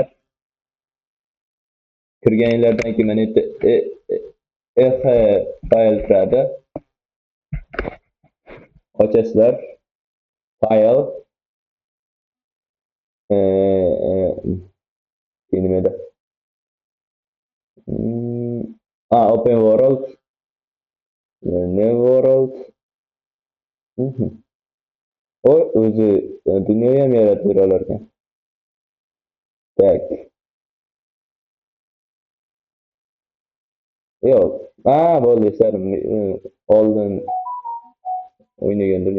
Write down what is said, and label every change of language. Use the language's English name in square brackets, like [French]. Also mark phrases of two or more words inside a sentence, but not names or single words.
[Uzbek] Kirganinglardan keyin mana bu yerda fayl turadi. Ochasizlar. File nimada? [English] Open world. New world. [Uzbek] O'zi dunyoga ham yaratib bera olar ekan. Tak. Yo'q. Bo'ldi, sarim. Oldin o'ynagan dunyo.